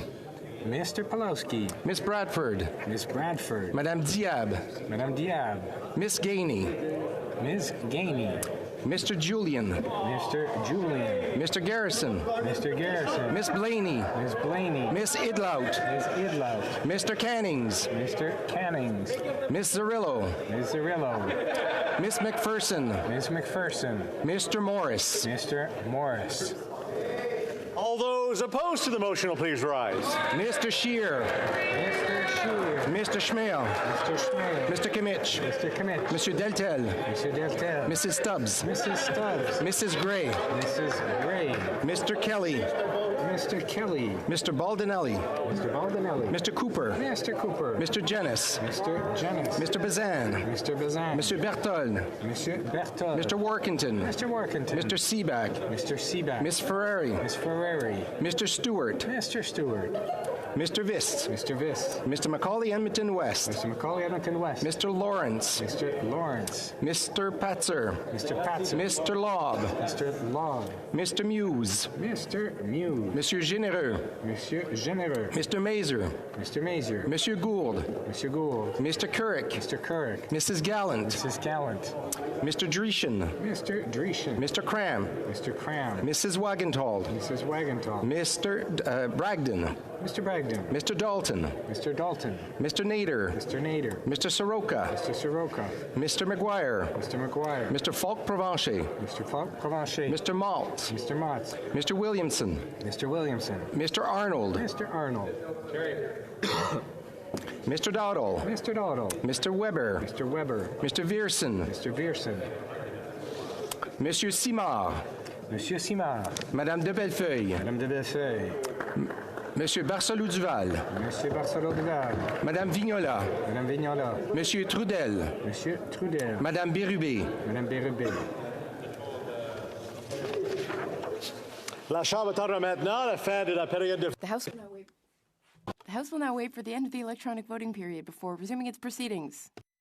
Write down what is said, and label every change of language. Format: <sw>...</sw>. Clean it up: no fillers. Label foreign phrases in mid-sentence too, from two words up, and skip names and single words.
<en>Mr. Pulowski. Miss Bradford. Miss Bradford. Madame Diab. Madame Diab. Miss Gainey. Ms. Gainey. Mr. Julian. Mr. Julian. Mr. Garrison. Mr. Garrison. Miss Blaney. Ms. Blaney. Miss Idlout. Ms. Idlout. Mr. Cannings. Mr. Cannings. Miss Zarillo. Ms. Zarillo. Miss McPherson. Ms. McPherson. Mr. Morris. Mr. Morris. All those Those opposed to the motion will please rise. Mr. Scheer. Mr. Scheer. Mr. Schmale. Mr. Schmale. Mr. Kimmich. Mr. Kimmich. Monsieur Deltel. Mr. Deltel. Mrs. Stubbs. Mrs. Stubbs. Mrs. Gray. Mrs. Gray. Mr. Kelly. Mr. Kelly. Mr. Baldinelli. Mr. Baldinelli. Mr. Cooper. Mr. Cooper. Mr. Jennis. Mr. Jennings. Mr. Bazan. Mr. Bazan. Monsieur Berthold. Monsieur Berthold. Mr. Workington. Mr. Workington. Mr. Seaback. Mr. Seaback. Miss Ferrari. Miss Ferrari. Mr. Stewart. Mr. Stewart. Mr. Vist. Mr. Vist. Mr. Macaulay Edmonton West. Mr. Macaulay Edmonton West. Mr. Lawrence. Mr. Lawrence. Mr. Patzer. Mr. Patson. Mr. Lobb. Mr. Law. Mr. Muse. Mr. Mew. Monsieur Généreux. Monsieur Généreux. Mr. Mazer. Mr. Mazer. Monsieur Gould. Mr. Gould. Mr. Couric. Mr. Couric. Mrs. Gallant. Mrs. Gallant. Mr. Dreeshen. Mr. Dreeshen. Mr. Cram. Mr. Cram. Mrs. Wagenthal. Mrs. Wagenthal. Mr. Bragdon. Mr. Bragdon. Mr. Dalton. Mr. Dalton. Mr. Nader. Mr. Nader. Mr. Soroka. Mr. Soroka. Mr. McGuire. Mr. McGuire. Mr. Falk Provencher. Mr. Falk Provencher. Mr. Malt. Mr. Motts. Mr. Williamson. Mr. Williamson. Mr. Arnold. Mr. Arnold. Mr. Dowdle. Mr. Dowdle. Mr. Weber. Mr. Weber. Mr. Vierson. Mr. Vierson. Monsieur Simard. Monsieur Simard. Madame de Bellefeuille. Madame de Bellefeuille. Monsieur Barcelou Duval. Monsieur Barcelot Duval. Madame Vignola. Madame Vignola. Monsieur Trudel. Monsieur Trudel. Madame Bérubé. Madame Bérubé.</en> <fr>La Chambre attendra maintenant la fin de la période de...</fr> <en>The House will now wait for the end of the electronic voting period before resuming its proceedings.</en>